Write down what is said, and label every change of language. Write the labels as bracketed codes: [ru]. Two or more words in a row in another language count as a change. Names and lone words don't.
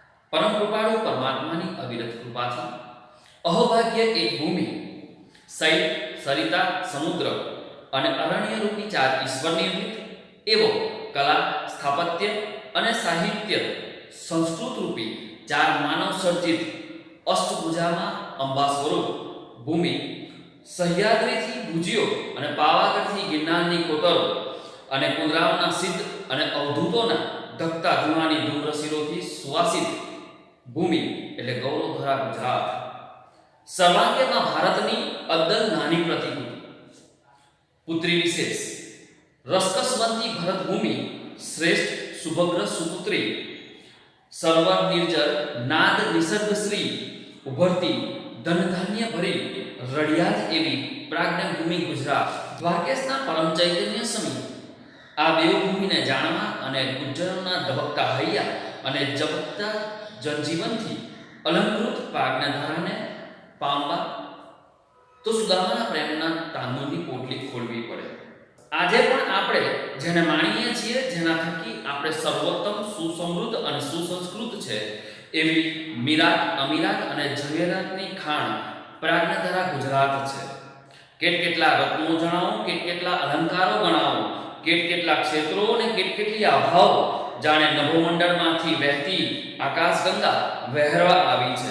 [gu] પરમ કૃપાળુ પરમાત્માની અવિરત કૃપાથી અહોભાગ્ય એક ભૂમિ શૈલ સરિતા સમુદ્ર અને અરણ્ય રૂપી ચાર ઈશ્વર નિર્મિત એવं કલા સ્થાપત્ય અને સાહિત્ય સંસ્કૃત રૂપી ચાર માનવ સર્જિત અષ્ટભુજામાં અંબા સ્વરૂપ ભૂમિ સહ્યાદ્રીથી ભુજિયો અને પાવાગઢથી ગિરનારની કોતરો અને કુંદરાવના સિદ્ધ અને અવધૂતોના ધકતા ધુમાની ધૂમ્રશિરોથી સુવાસિત ભૂમિ એટલે ગૌરવધરા ગુજરાત સર્વાંગેમાં ભારતની અદ્દલ નાની પ્રતિકૃતિ પુત્રી વિશેષ રસકસવંતી ભરત ભૂમિ શ્રેષ્ઠ સુભદ્ર સુપુત્રી સર્વર નિર્જર નાદ નિસર્ગ શ્રી ઉભરતી ધન ધાન્ય ભરી રળિયાત એવી પ્રાજ્ઞ ભૂમિ ગુજરાત દ્વારકેશના પરમ ચૈતન્ય સમી આ દેવભૂમિને જાણવા અને ગુજ્જરોના ધબકતા हૈયા અને જપતા જનજીવનથી અલંકૃત પ્રાજ્ઞધારાને પામવા તો સુદામાના પ્રેમના તાંદુળની પોટલી ખોલવી પડે। આજે પણ આપણે જેને માણીએ છીએ જેના થકી આપણે સર્વોત્તમ સુસમૃદ્ધ અને સુસંસ્કૃત છે એવી મીરાત અમીરાત અને ઝવેરાતની ખાણ પ્રાજ્ઞધરા ગુજરાત છે। કેટલા રત્નો જણાવો કેટલા અલંકારો ગણાવો કેટલા ક્ષેત્રો અને કેટલી આભાઓ જાણે નભોમંડળમાંથી વહેતી આકાશગંગા વહેરવા આવી છે।